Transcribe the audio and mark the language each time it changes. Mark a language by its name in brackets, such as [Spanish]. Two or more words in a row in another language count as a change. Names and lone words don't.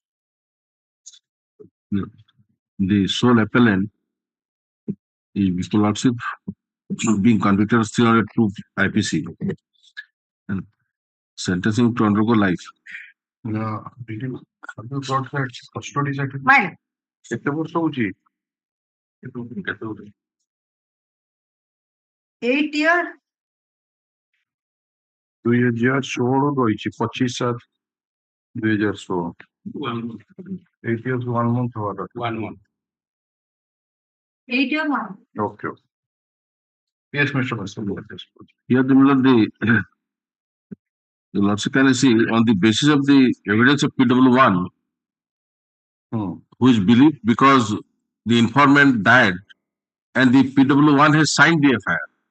[English] The sole appellant is Mr. Lordship being convicted of 302 IPC and sentencing to undergo life. Did you have you got that custody certificate? Mine. [Odia] କେତେ ବର୍ଷ ହଉଛି? [English] 8 years. [Odia] 2016 ରହିଛି 25/7/2016. [English] 8 years 1 month [Odia] ହବାର ଅଛି. [English] 1 month. 8 years. Okay. Yes, Mr. Master. Here the Lordship can see on the basis of the evidence of PW1, who is believed because the informant died and the PW1 has signed the FIR.